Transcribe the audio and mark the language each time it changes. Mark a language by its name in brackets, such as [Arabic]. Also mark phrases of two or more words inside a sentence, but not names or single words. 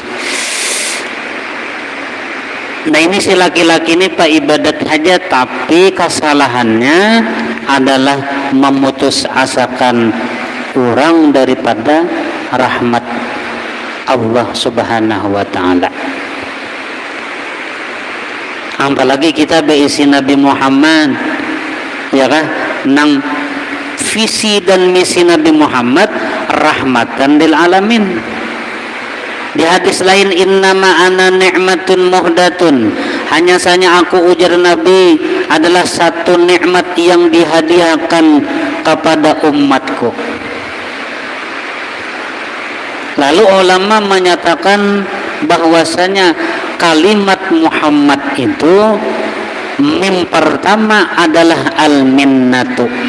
[Indonesian] Nah ini si laki-laki ini pak ibadat saja, tapi kesalahannya adalah memutus asakan kurang daripada rahmat Allah [Arabic] Subhanahu wa ta'ala. [Banjar] Apalagi kita beisi Nabi Muhammad, ya kan? Nang visi dan misi Nabi Muhammad [Arabic] rahmatan lil alamin. [Indonesian] Di hadis lain, [Arabic] innama ana ni'matun muhdatun, [Indonesian] hanya saja aku, ujar Nabi, adalah satu nikmat yang dihadiahkan kepada umatku. Lalu ulama menyatakan bahwasanya kalimat Muhammad itu mim pertama adalah al-minnatu.